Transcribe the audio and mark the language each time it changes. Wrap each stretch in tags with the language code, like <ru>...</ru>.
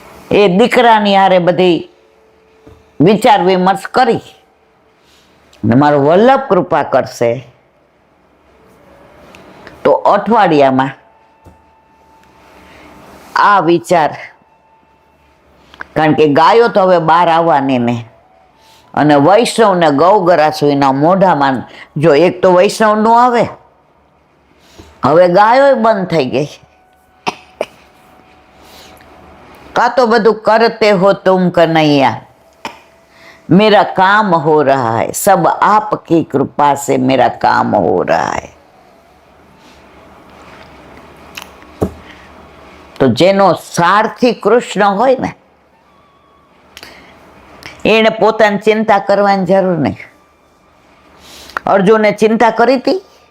<gu>એ દીકરાની હારે બધી વિચાર વિમર્શ કરી ને મારો વલ્લભ કૃપા કરશે તો અઠવાડિયામાં આ વિચાર, કારણ કે ગાયો તો હવે બહાર આવવાની ને, અને વૈષ્ણવ ને ગૌગરાસુના મોઢામાં જો એક તો વૈષ્ણવ નું આવે, હવે ગાયો બંધ થઈ ગઈ. કા તો બધું</gu> <hi>કરતે હો તુમ કનૈયા, मेरा काम हो रहा है, सब आपकी कृपा से मेरा काम हो रहा है.</hi> <gu>તો જેનો સારથી કૃષ્ણ હોય ને એને પોતાની ચિંતા કરવાની જરૂર નહીં. અર્જુને ચિંતા કરી હતી?</gu>